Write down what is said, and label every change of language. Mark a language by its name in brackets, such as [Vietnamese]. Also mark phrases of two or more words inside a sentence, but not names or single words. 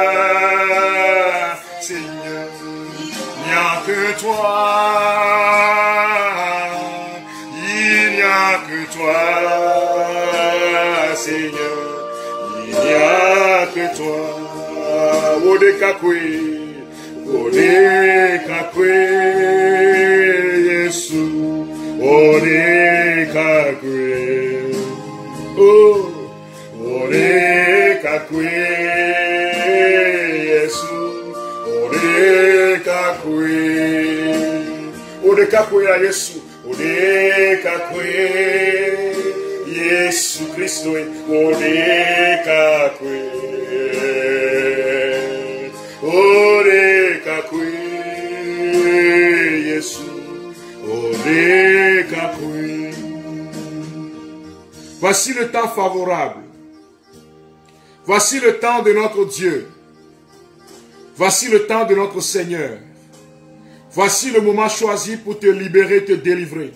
[French] Seigneur, il n'y a que toi, il n'y a que toi, Seigneur, il n'y a que toi, [Lingala] Odekakwe, Yesu. Odekakwe, oh, Odekakwe, Yesu, Odekakwe, Odekakwe ya Yesu, Odekakwe, Yesu Kristo, Odekakwe, Odekakwe, Yesu. [French] Voici le temps favorable. Voici le temps de notre Dieu. Voici le temps de notre Seigneur. Voici le moment choisi pour te libérer, te délivrer.